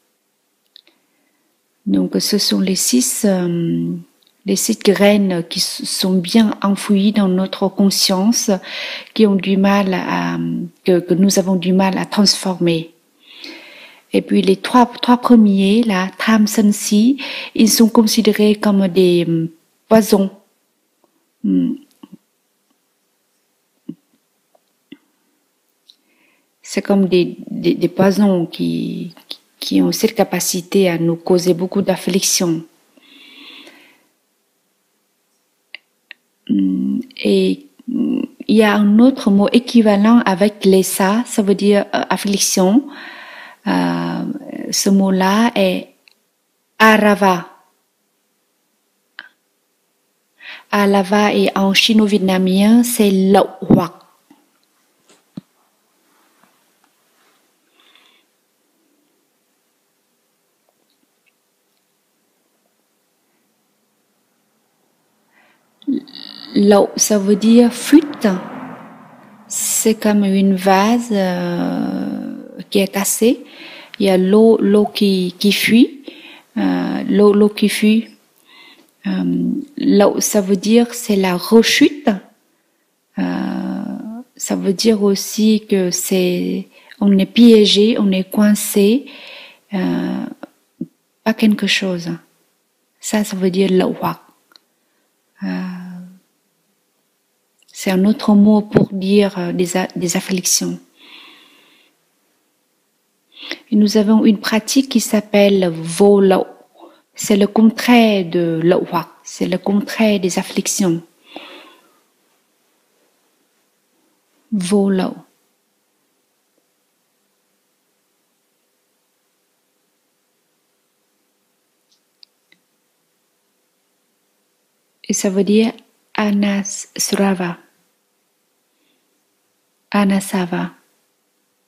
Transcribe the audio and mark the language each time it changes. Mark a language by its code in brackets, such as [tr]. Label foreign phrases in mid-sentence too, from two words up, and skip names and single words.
[fr] Donc, ce sont les 6 graines qui sont bien enfouies dans notre conscience, qui ont du mal que nous avons du mal à transformer. Et puis, les trois premiers, [vi] là, tham, sân, [fr] si, ils sont considérés comme des poisons. C'est comme des poisons qui ont cette capacité à nous causer beaucoup d'afflictions. Et il y a un autre mot équivalent avec lesa, ça veut dire affliction. Ce mot-là est arava. Arava et en chino-vietnamien, c'est [vi] lậu hoặc. [fr] Lậu, ça veut dire fuite. C'est comme une vase qui est cassée. Il y a l'eau qui fuit. L'eau qui fuit. Lậu, ça veut dire c'est la rechute. Ça veut dire aussi que on est piégé, on est coincé par quelque chose. Ça veut dire [vi] lậu hoặc. [fr] C'est un autre mot pour dire des afflictions. Et nous avons une pratique qui s'appelle [vi] vô lậu. [fr] C'est le contraire de [vi] lậu hoặc, [fr] c'est le contraire des afflictions. [vi] Vô lậu. [fr] Et ça veut dire anasrava. Anasava.